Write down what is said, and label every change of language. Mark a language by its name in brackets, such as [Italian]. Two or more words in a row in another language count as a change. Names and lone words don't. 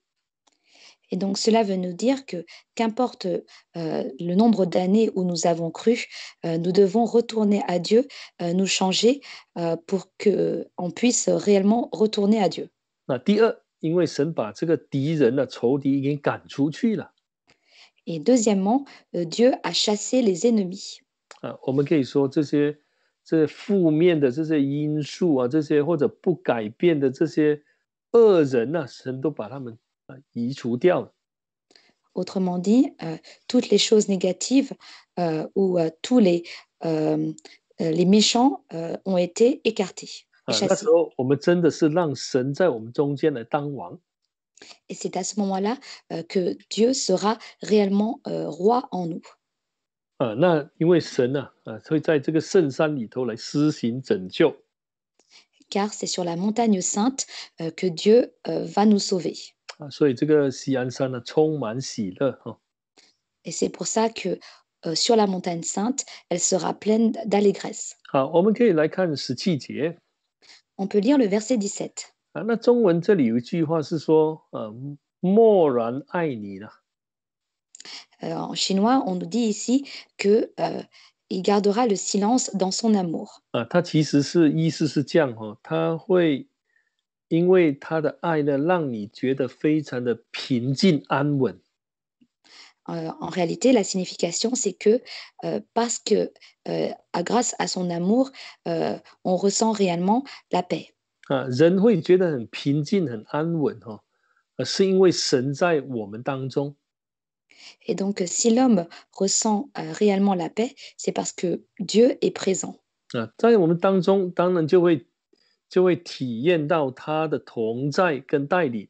[French] Et donc cela veut nous dire que qu'importe le nombre d'années où nous avons cru, nous devons retourner à Dieu, nous changer pour qu'on puisse réellement retourner à Dieu. [Chinese] 第二，因为神把这个敌人的仇敌已经赶出去了。 [French] Et deuxièmement, Dieu a chassé les ennemis. [Chinese] 我们可以说这些负面的这些因素这些或者不改变的这些恶人神都把他们移除掉了。 [French] Autrement dit, toutes les choses négatives ou tous les méchants ont été écartés, [Chinese] 那 [French] chassés. [Chinese] 时候我们真的是让神在我们中间来当王。 [French] Et c'est à ce moment-là que Dieu sera réellement roi en nous. [Chinese] 那因为神会在这个圣山里头来施行拯救。 [French] Car c'est sur la montagne sainte que Dieu va nous sauver. [Chinese] 所以这个锡安山充满喜乐。 [French] Et c'est pour ça que sur la montagne sainte, elle sera pleine d'allégresse. [Chinese] 好，我们可以来看17节。 [French] On peut lire le verset 17. [Chinese] 那中文这里有一句话是说默然爱你了。 [French] En chinois, on nous dit ici que il gardera le silence dans son amour. [Chinese] 它其实是意思是这样他会因为他的爱呢，让你觉得非常的平静安稳。 [French] En réalité, la signification, c'est que parce que grâce à son amour, on ressent réellement la paix. [Chinese] 人会觉得很平静、很安稳是因为神在我们当中。 [French] Et donc, si l'homme ressent réellement la paix, c'est parce que Dieu est présent. [Chinese] 在我们当中，当然就会体验到他的同在跟带领。